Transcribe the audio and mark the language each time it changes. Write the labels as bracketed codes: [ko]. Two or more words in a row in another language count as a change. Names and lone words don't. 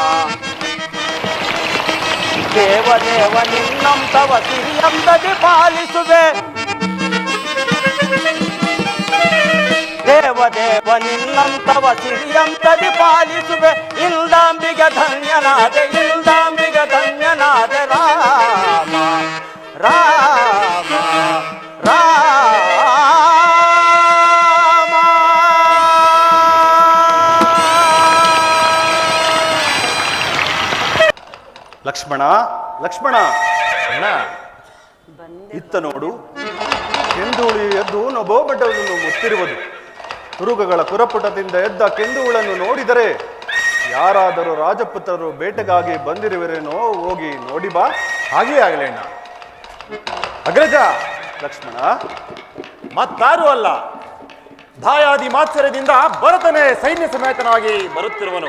[kn] ದೇವದೇವ ನಿನ್ನಂ ತವ ಸಿರಿಯಂದದಿ ಪಾಲಿಸುವೆ ದೇವದೇವ ನಿನ್ನಂ ತವ ಸಿರಿಯಂದದಿ ಪಾಲಿಸುವೆ ಇಲ್ದಾಂಬಿಗೆ ಧನ್ಯನಾದೆ ಇಲ್ದಾಂಬಿಗೆ ಧನ್ಯನಾದೆ ರಾಮ ರಾಮ ರಾಮ ಲಕ್ಷ್ಮಣ ಲಕ್ಷ್ಮಣ ಅಣ್ಣ, ಇತ್ತ ನೋಡು, ಕೆಂದುಳಿ ಎದ್ದು ನಭೋಬಡ್ಡವನ್ನು ಮುತ್ತಿರುವುದು. ತುರುಗಗಳ ಕುರಪುಟದಿಂದ ಎದ್ದ ಕೆಂದುಗಳನ್ನು ನೋಡಿದರೆ ಯಾರಾದರೂ ರಾಜಪುತ್ರರು ಬೇಟೆಗಾಗಿ ಬಂದಿರುವರೇನೋ, ಹೋಗಿ ನೋಡಿ ಬಾ. ಹಾಗೇ ಆಗಲಿ ಅಣ್ಣ. ಅಗ್ರಜ, ಲಕ್ಷ್ಮಣ ಮತ್ತಾರೂ ಅಲ್ಲ, ದಾಯಾದಿ ಮಾತ್ಸರ್ಯದಿಂದ ಭರತನೇ ಸೈನ್ಯ ಸಮೇತನಾಗಿ ಬರುತ್ತಿರುವನು.